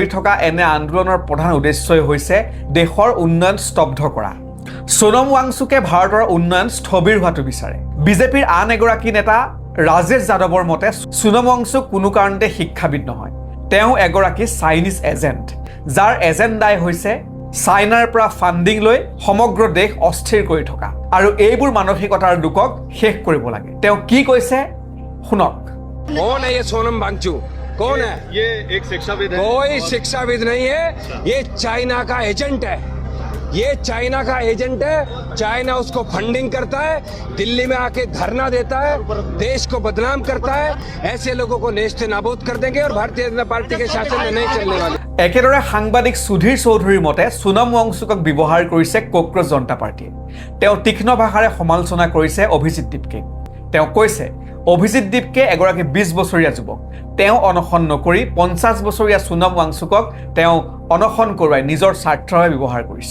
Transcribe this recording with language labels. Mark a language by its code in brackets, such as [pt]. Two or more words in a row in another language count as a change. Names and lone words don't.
[as] থকা এনে আন্দোলনৰ প্ৰধান উদ্দেশ্যই হৈছে দেশৰ উন্নয়ন স্তব্ধ কৰা সোনম ৱাংচুকে ভাৰতৰ উন্নয়ন স্থবিৰ হোৱাটো বিচাৰে বিজেপিৰ আন এগৰাকী নেতা ৰাজেশ যাদৱৰ মতে সোনম ৱাংচুক কোনো কাৰণতে শিক্ষাবিদ নহয় তেওঁ এগৰাকী [en] Chinese agent [as] যাৰ এজেণ্ডাই হৈছে চাইনাৰ পৰা ফাণ্ডিং লৈ সমগ্ৰ দেশ অস্থিৰ কৰি থকা আৰু এইবোৰ মানসিকতাৰ লোকক শেষ কৰিব লাগে তেওঁ কি কৈছে শুনক [hi] कौन है ये सोनम वांगचुक कौन है ये एक शिक्षाविद है कोई शिक्षाविद नहीं है ये चाइना का एजेंट है ये चाइना का एजेंट है चाइना उसको फंडिंग करता है दिल्ली में आके धरना देता है देश को बदनाम करता है ऐसे लोगों को नेस्त नाबूद कर देंगे और भारतीय जनता पार्टी के शासन में नहीं चलने वाले [as] একেদৰে সাংবাদিক সুধীৰ চৌধুৰীৰ মতে সোনম ৱাংচুকক ব্যৱহাৰ কৰিছে কক্ৰজ জনতা পাৰ্টিয়ে তেওঁ তীক্ষ্ণ ভাষাৰে সমালোচনা কৰিছে অভিজিত দীপকে তেওঁ কৈছে অভিজিত দীপকে এগৰাকী 20 বছৰীয়া যুৱক তেওঁ অনশন নকৰি 50 বছৰীয়া সোনম ৱাংচুকক তেওঁ অনশন কৰোৱাই নিজৰ স্বাৰ্থৰ বাবে ব্যৱহাৰ কৰিছে